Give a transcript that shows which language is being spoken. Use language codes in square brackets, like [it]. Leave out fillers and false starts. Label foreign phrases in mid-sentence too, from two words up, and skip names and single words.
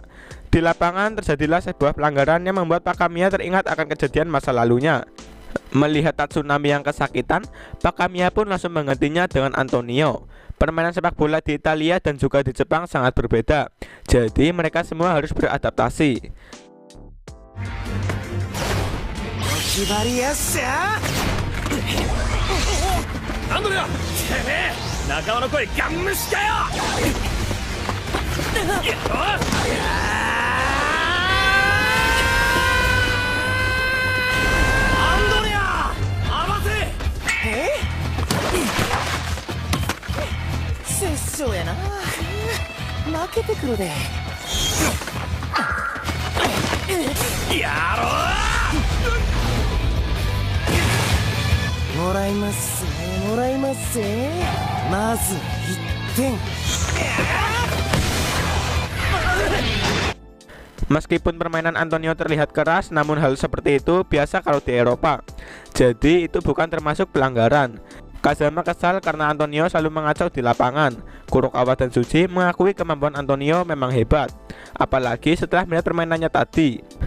[id] Di lapangan terjadilah sebuah pelanggaran yang membuat Pak Kamiya teringat akan kejadian masa lalunya. Melihat Tatsunami yang kesakitan, Pak Kamiya pun langsung menggantinya dengan Antonio. Permainan sepak bola di Italia dan juga di Jepang sangat berbeda, jadi mereka semua harus beradaptasi. [ja] 決まりやっしゃアンドレア、てめえ仲間の声ガン無視かよ。アンドレア、合わせ。殺生やな。負けてくるで。やろう。もらいますぜ、もらいますぜ。まず1点。 [id] Meskipun permainan Antonio terlihat keras, namun hal seperti itu biasa kalau di Eropa. Jadi itu bukan termasuk pelanggaran. Kazama kesal karena Antonio selalu mengacau di lapangan. Kurokawa dan Tsuji mengakui kemampuan Antonio memang hebat, apalagi setelah melihat permainannya tadi.